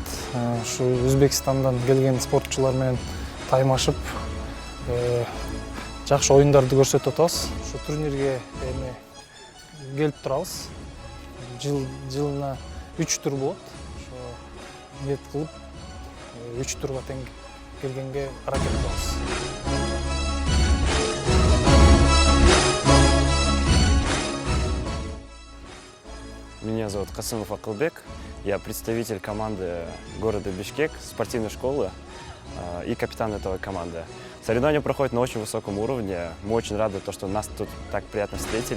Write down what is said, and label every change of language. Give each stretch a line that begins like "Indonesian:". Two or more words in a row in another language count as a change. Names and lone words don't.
Kyrgyz: Ушу Өзбекстандан келген спортчулар менен таймашып, жакшы оюндарды көрсөтүп атабыз. Ушу турнирге келип турабыз. Жылына 3 тур болот. Ошо ниет кылып 3 турга тең келгенге аракет кылабыз.
Russian: Меня зовут Касымов Акылбек, я представитель команды города Бишкек, спортивной школы и капитан этой команды. Соревнования проходят на очень высоком уровне, мы очень рады, что нас тут так приятно встретили.